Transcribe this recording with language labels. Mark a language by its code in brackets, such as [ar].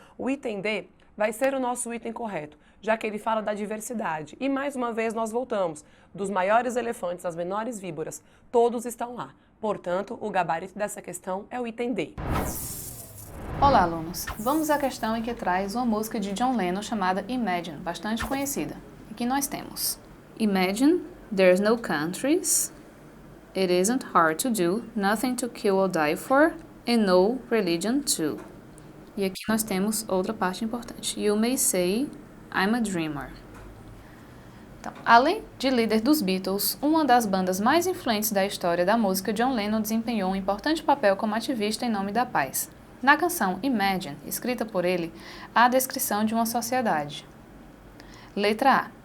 [pt] O item D vai ser o nosso item correto, já que ele fala da diversidade. E mais uma vez nós voltamos. Dos maiores elefantes às menores víboras, todos estão lá. Portanto, o gabarito dessa questão é o item D. Olá, alunos! Vamos à questão em que traz uma música de John Lennon chamada Imagine, bastante conhecida. Aqui nós temos: [en] Imagine, there's no countries, it isn't hard to do, nothing to kill or die for, and no religion too. [pt] E aqui nós temos outra parte importante. [en] You may say, I'm a dreamer. [pt] Então, além de líder dos Beatles, uma das bandas mais influentes da história da música, John Lennon desempenhou um importante papel como ativista em nome da paz. Na canção Imagine, escrita por ele, há a descrição de uma sociedade. Letra A.